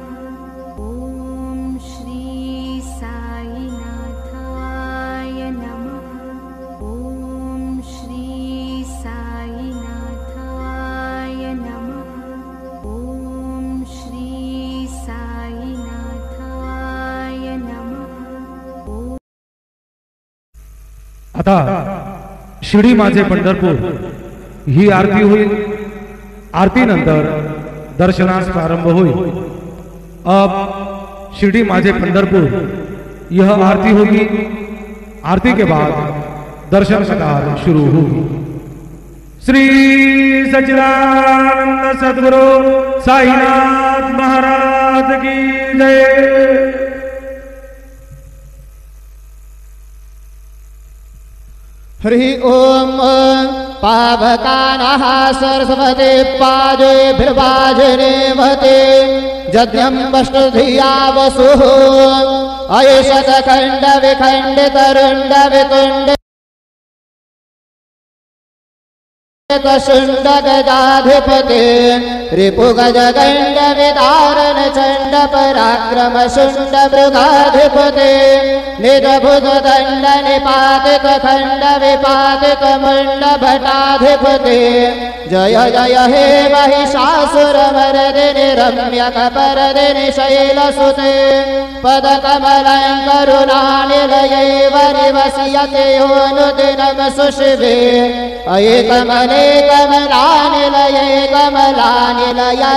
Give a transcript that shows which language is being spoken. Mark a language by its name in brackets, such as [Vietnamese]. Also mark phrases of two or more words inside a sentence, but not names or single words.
[Sanskrit] ॐ श्री साईनाथाय नमः। ॐ श्री साईनाथाय नमः। ॐ श्री साईनाथाय नमः। [Marathi] आता शिर्डी माझे पंढरपूर ही आरती होईल। आरती नंतर दर्शनास प्रारंभ होईल। [Hindi] अब शिर्डी माझे पंढरपुर यह आरती होगी। आरती के बाद दर्शन कतार शुरू होगी। श्री सच्चिदानंद सद्गुरु साईनाथ महाराज की जय। [Sanskrit] हरि ओम पावकानः सरस्वती पादोभिर्वाजने महते यज्ञं वष्टधिया वसुः अयशत खंड विखंडित रुंड वितुंड शुंड गजाधिपते रिपुगज गंड विदारण चंड पराक्रम शुंड मृगाधिपते निजभुज दंड निपातित खंड विपातित मुंड भटाधिपते जय जय हे महिषासुर मर्दिनि रम्यक परदिनि शैलसुते पदकमलं करुणानिलयैव निवस्यते योऽनुदिनं सुशिवे अये कमले कमलानिलये कमलानिलयः